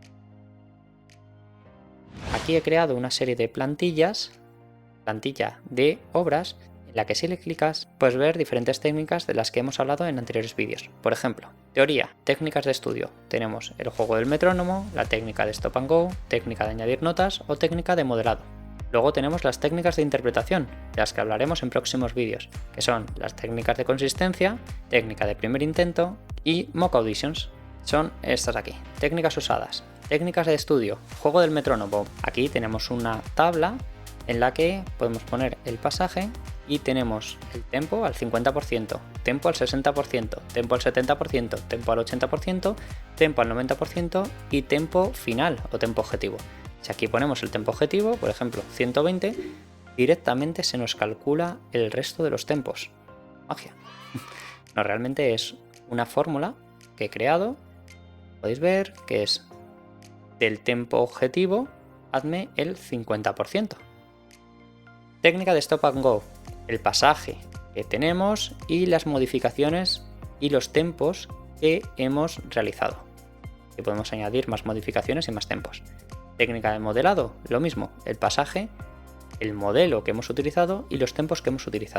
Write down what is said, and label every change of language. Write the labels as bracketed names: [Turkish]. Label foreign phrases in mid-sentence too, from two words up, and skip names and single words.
[Spanish] Aquí he creado una serie de plantillas, plantilla de obras, en la que si le clicas puedes ver diferentes técnicas de las que hemos hablado en anteriores vídeos. Por ejemplo, teoría, técnicas de estudio. Tenemos el juego del metrónomo, la técnica de [English] stop and go, [Spanish] técnica de añadir notas o técnica de modelado. Luego tenemos las técnicas de interpretación, de las que hablaremos en próximos vídeos, que son las técnicas de consistencia, técnica de primer intento y [English] mock auditions. [Spanish] Son estas aquí, técnicas usadas, técnicas de estudio, juego del metrónomo. Aquí tenemos una tabla en la que podemos poner el pasaje y tenemos el tempo al 50%, tempo al 60%, tempo al 70%, tempo al 80%, tempo al 90% y tempo final o tempo objetivo. Si aquí ponemos el tempo objetivo, por ejemplo 120, directamente se nos calcula el resto de los tempos. Magia. No, realmente es una fórmula que he creado, podéis ver que es del tempo objetivo, hazme el 50%. Técnica de [English] stop and go, [Spanish] el pasaje que tenemos y las modificaciones y los tempos que hemos realizado. Y podemos añadir más modificaciones y más tempos. Técnica de modelado, lo mismo, el pasaje, el modelo que hemos utilizado y los tempos que hemos utilizado.